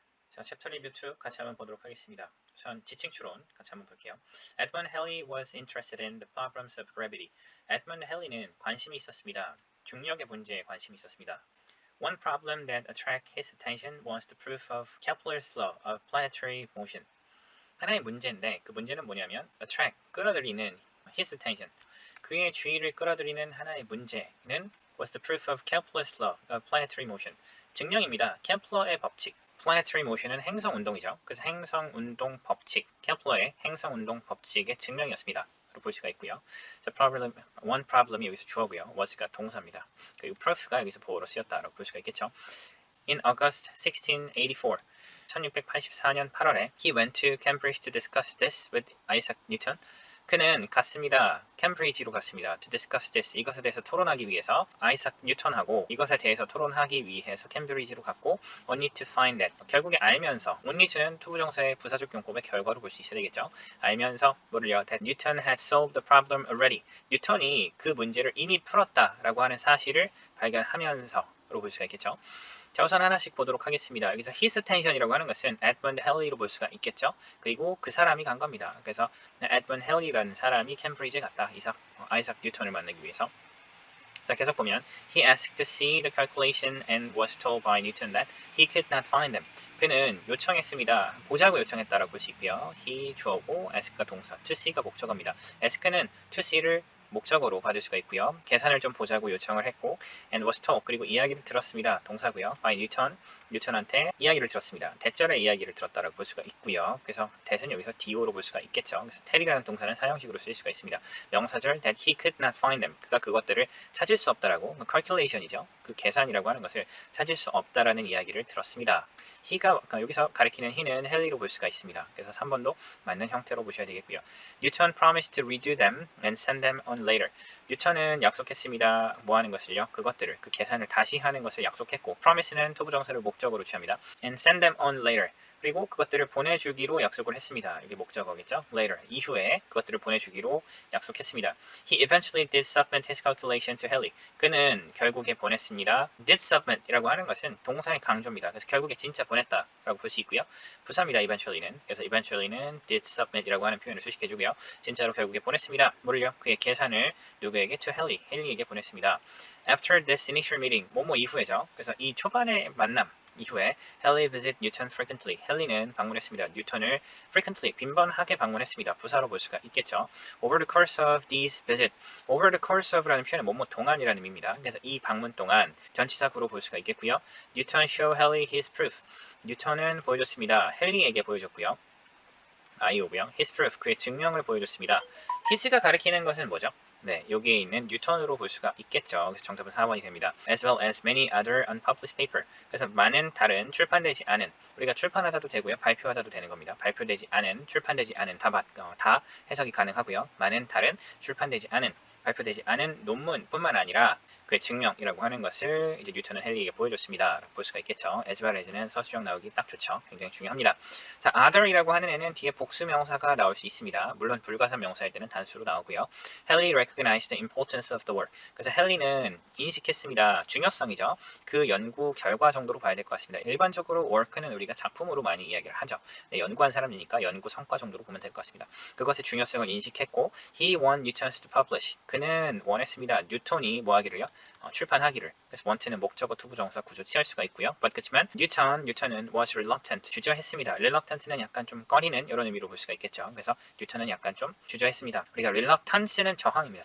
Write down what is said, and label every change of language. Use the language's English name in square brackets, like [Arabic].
[Korean] 자, 챕터 리뷰 2 같이 한번 보도록 하겠습니다. 우선 지칭 추론 같이 한번 볼게요. [English] Edmund Halley was interested in the problems of gravity. [Korean] 에드먼드 헨리는 관심이 있었습니다. 중력의 문제에 관심이 있었습니다. [English] One problem that attracted his attention was the proof of Kepler's law of planetary motion. [Korean] 하나의 문제인데 그 문제는 뭐냐면 [English] attract, 끌어들이는 his attention, 그의 주의를 끌어들이는 하나의 문제는 was the proof of Kepler's law of planetary motion. [Korean] 증명입니다. 켈플러의 법칙. planetary motion은 행성 운동이죠. 그래서 행성 운동 법칙, 켈플러의 행성 운동 법칙의 증명이었습니다. 로 볼 수가 있고요. 자, one problem이 여기서 주어고요. was가 동사입니다. 그리고 proof가 여기서 보어로 쓰였다라고 볼 수가 있겠죠. [English] In August 1684, [Korean] 1684년 8월에 [English] he went to Cambridge to discuss this with Isaac Newton. [Korean] 그는 갔습니다. 캠브리지로 갔습니다. [English] To discuss this. [Korean] 이것에 대해서 토론하기 위해서 아이삭 뉴턴하고 이것에 대해서 토론하기 위해서 캠브리지로 갔고 [English] only to find that. [Korean] 결국에 알면서 only to는 투부정사의 부사적 용법의 결과로 볼 수 있어야 되겠죠. 알면서 뭐를요? [English] That Newton had solved the problem already. [Korean] 뉴턴이 그 문제를 이미 풀었다라고 하는 사실을 발견하면서로 볼 수가 있겠죠. 자, 우선 하나씩 보도록 하겠습니다. 여기서 his attention이라고 하는 것은 에드먼드 헨리로 볼 수가 있겠죠. 그리고 그 사람이 간 겁니다. 그래서 에드먼드 헨리라는 사람이 캠브리지에 갔다. 아이삭 뉴턴을 만나기 위해서. 자, 계속 보면 [English] he asked to see the calculation and was told by Newton that he could not find them. [Korean] 그는 요청했습니다. 보자고 요청했다라고 볼 수 있고요. he 주어고 ask가 동사, to see가 목적어입니다. ask는 to see를 목적어로 받을 수가 있고요. 계산을 좀 보자고 요청을 했고 [English] and was told [Korean] 그리고 이야기를 들었습니다. 동사고요. by 뉴턴한테 이야기를 들었습니다. 대절의 이야기를 들었다라고 볼 수가 있고요. 그래서 대는 여기서 do로 볼 수가 있겠죠. 그래서 tell이라는 동사는 사형식으로 쓰일 수가 있습니다. 명사절 [English] that he could not find them [Korean] 그가 그것들을 찾을 수 없다라고 calculation이죠. 그 계산이라고 하는 것을 찾을 수 없다라는 이야기를 들었습니다. he가 여기서 가리키는 he는 헨리로 볼 수가 있습니다. 그래서 3번도 맞는 형태로 보셔야 되겠고요. [English] Newton promised to redo them and send them on later. [Korean] 뉴턴은 약속했습니다. 뭐 하는 것을요? 그것들을, 그 계산을 다시 하는 것을 약속했고 promise는 투부정사를 목적으로 취합니다. [English] and send them on later. [Korean] 그리고 그것들을 보내주기로 약속을 했습니다. 이게 목적어겠죠? later, 이후에 그것들을 보내주기로 약속했습니다. [English] He eventually did submit his calculation to Halley. [Korean] 그는 결국에 보냈습니다. did submit 이라고 하는 것은 동사의 강조입니다. 그래서 결국에 진짜 보냈다라고 볼 수 있고요. 부사입니다. eventually는. 그래서 eventually는 did submit 이라고 하는 표현을 수식해주고요. 진짜로 결국에 보냈습니다. 뭐를요? 그의 계산을 누구에게? to 헨리에게 보냈습니다. [English] After this initial meeting, [Korean] 뭐뭐 이후에죠. 그래서 이 초반의 만남 이후에 [English] Halley visit Newton frequently. [Korean] 헨리는 방문했습니다. 뉴턴을 frequently, 빈번하게 방문했습니다. 부사로 볼 수가 있겠죠. [English] Over the course of these visit. [Korean] Over the course of라는 표현은 뭐뭐 동안이라는 의미입니다. 그래서 이 방문 동안 전치사구로 볼 수가 있겠고요. [English] Newton show Halley his proof. [Korean] 뉴턴은 보여줬습니다. 헨리에게 보여줬고요. 오고요. his proof, 그의 증명을 보여줬습니다. his가 가리키는 것은 뭐죠? 네, 여기에 있는 뉴턴으로 볼 수가 있겠죠. 그래서 정답은 4번이 됩니다. [English] As well as many other unpublished paper. [Korean] 그래서 많은 다른 출판되지 않은, 우리가 출판하다도 되고요. 발표하다도 되는 겁니다. 발표되지 않은, 출판되지 않은 다 해석이 가능하고요. 많은 다른 출판되지 않은, 발표되지 않은 논문뿐만 아니라 그의 증명이라고 하는 것을 이제 뉴턴은 헨리에게 보여줬습니다. 볼 수가 있겠죠. as well as는 서술형 나오기 딱 좋죠. 굉장히 중요합니다. 자, other이라고 하는 애는 뒤에 복수 명사가 나올 수 있습니다. 물론 불가산 명사일 때는 단수로 나오고요. [English] Halley recognized the importance of the work. [Korean] 그래서 헨리는 인식했습니다. 중요성이죠. 그 연구 결과 정도로 봐야 될 것 같습니다. 일반적으로 work는 우리가 작품으로 많이 이야기를 하죠. 네, 연구한 사람이니까 연구 성과 정도로 보면 될 것 같습니다. 그것의 중요성을 인식했고 [English] He want Newton to publish. [Korean] 그는 원했습니다. 뉴턴이 뭐 하기를요? 출판하기를. 그래서 want는 목적어 투부정사 구조 취할 수가 있고요. but 그렇지만 뉴턴은 [English] was reluctant. [Korean] 주저했습니다. reluctant는 약간 좀 꺼리는 이런 의미로 볼 수가 있겠죠. 그래서 뉴턴은 약간 좀 주저했습니다. 우리가 reluctance는 저항입니다.